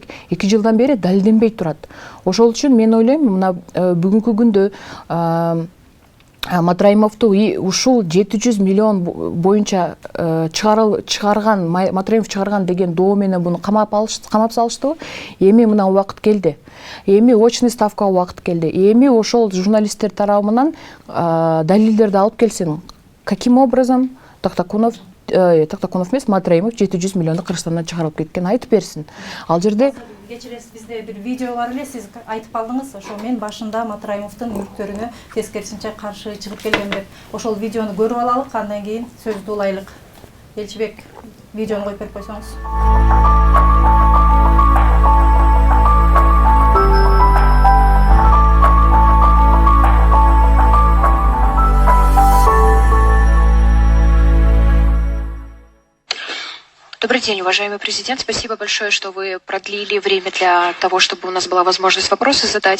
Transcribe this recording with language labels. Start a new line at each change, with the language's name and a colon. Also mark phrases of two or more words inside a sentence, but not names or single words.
Kyrgyz: 2 жылдан бери далилденбей турат. Ошол үчүн мен ойлойм, мына бүгүнкү күндө Матраимовду ушул 700 миллион боюнча чыгарган, Матраимов чыгарган деген доо менен буну камап салыштыбы? Эми мына убакыт келди. Эми
Russian: очный ставкага
Kyrgyz: убакыт келди. Эми ошол журналисттер тарабынан далилдерди алып келсин.
Russian: Каким образом
Kyrgyz: Токтокунов эмес, Матраимов 700 миллионду Кыргызстандан чыгарып кеткен айтып берсин. Ал жерде кечиресиз, бизде бир видео бар эле, сиз айтып калдыңыз, ошо мен башында Матраимовдун мүлктөрүнө тескерисинче каршы чыгып келгем деп. Ошол видеону көрүп алалык, андан кийин сөздү улайлык. Элчибек, видеону коюп берип койсоңуз.
Russian: Добрый день, уважаемый президент. Спасибо большое, что вы продлили время для того, чтобы у нас была возможность вопросы задать.